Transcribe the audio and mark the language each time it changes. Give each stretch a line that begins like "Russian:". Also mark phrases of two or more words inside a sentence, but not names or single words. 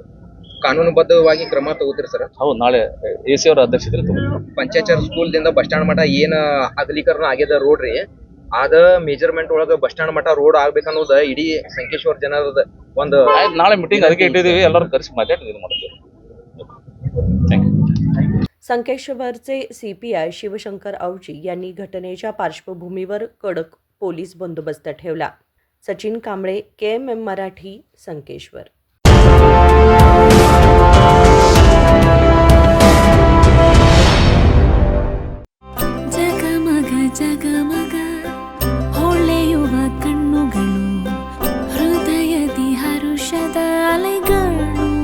Kannada: ಕಾನೂನುಬದ್ಧವಾಗಿ ಕ್ರಮ ತಗೋತೀರಿ ಸರ್? ಹೌದು, ನಾಳೆ AC ಅವರ ಅಧ್ಯಕ್ಷತೆಯಲ್ಲಿ ತಗೋತೀವಿ. ಪಂಚಾಯತ್ ಸ್ಕೂಲ್ ದಿಂದ
English: bus stand
Kannada: ಮಠ ಏನ ಅಗಲೀಕರಣ ಆಗ್ಯದ ರೋಡ್ ರೀ, ಅದ ಮೆಜರ್ಮೆಂಟ್ ಒಳಗ
English: bus stand
Kannada: ಮಠ ರೋಡ್ ಆಗ್ಬೇಕನ್ನೋದ ಇಡೀ ಸಂಕೇಶ್ವರ ಜನರದ ಒಂದು ನಾಳೆ ಮೀಟಿಂಗ್ ಅದಕ್ಕೆ ಇಟ್ಟಿದ್ದೀವಿ, ಎಲ್ಲರೂ ಕರೆಸಿ ಮಾತಾಡಿ ಇದು ಮಾಡ್ತೀವಿ.
Marathi: संकेश्वरचे CPI शिवशंकर आवजी यांनी घटनेच्या पार्श्वभूमीवर कडक पोलीस बंदोबस्त ठेवला. सचिन कांबळे, KMM मराठी, संकेश्वर.
Kannada: ಜಗಮಗ ಜಗಮಗ ಹೊಳೆಯುವ ಕಣ್ಣುಗಳು, ಹೃದಯದಿ ಹರುಷದ ಅಲೆಗಳು.